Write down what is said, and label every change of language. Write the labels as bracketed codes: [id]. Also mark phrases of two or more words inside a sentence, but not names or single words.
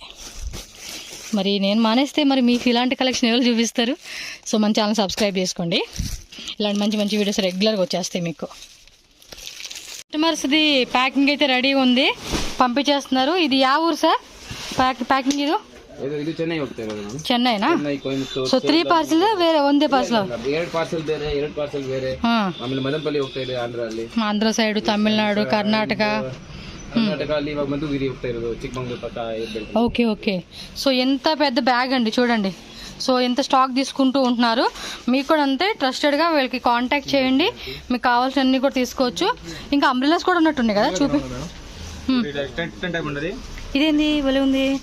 [te] మరి నేను మానేస్తే మరి మీకు ఇలాంటి కలెక్షన్ ఎవరు చూపిస్తారు? సో మన ఛానల్ సబ్స్క్రైబ్ చేసుకోండి, ఇలాంటి మంచి మంచి వీడియోస్ రెగ్యులర్గా వచ్చేస్తాయి మీకు. కస్టమర్స్ది ప్యాకింగ్ అయితే రెడీగా ఉంది, పంపించేస్తున్నారు. ఇది యా ఊరు సార్ ప్యాకింగ్? [kn] ಇದು ಚೆನ್ನೈ ಹೋಗ್ತಾ ಇರೋದು. ಚೆನ್ನೈನಾ? ಸೊ 3 ಪಾರ್ಸಲ್ ಬೇರೆ ಒಂದೇ ಪಾರ್ಸಲ್? 2 ಪಾರ್ಸಲ್ ಬೇರೆ, 2 ಪಾರ್ಸಲ್ ಬೇರೆ. ಆಮೇಲೆ ಮದನಪಲ್ಲಿ ಹೋಗ್ತಾ ಇದೆ ಆಂಧ್ರಲ್ಲಿ. ಆಂಧ್ರ ಸೈಡ್, ತಮಿಳುನಾಡು, ಕರ್ನಾಟಕ. [te] కర్ణాటకలో ఇవాళ మధుగిరి [kn] ಹೋಗ್ತಾ ಇರೋದು, ಚಿಕ್ಕಮಂಗಳೂರು ಪಕ್ಕ. [te] ఓకే ఓకే. సో ఎంత పెద్ద బ్యాగ్ అండి చూడండి. సో ఎంత స్టాక్ తీసుకుంటూ ఉంటున్నారు. మీకు కూడా అంతే ట్రస్టెడ్గా వీళ్ళకి కాంటాక్ట్ చేయండి, మీకు కావాల్సిన అన్ని కూడా తీసుకోవచ్చు. ఇంకా అంబ్రెలాస్ కూడా ఉన్నట్టున్నాయి కదా, చూపి. ఇదేంది భలే ఉంది.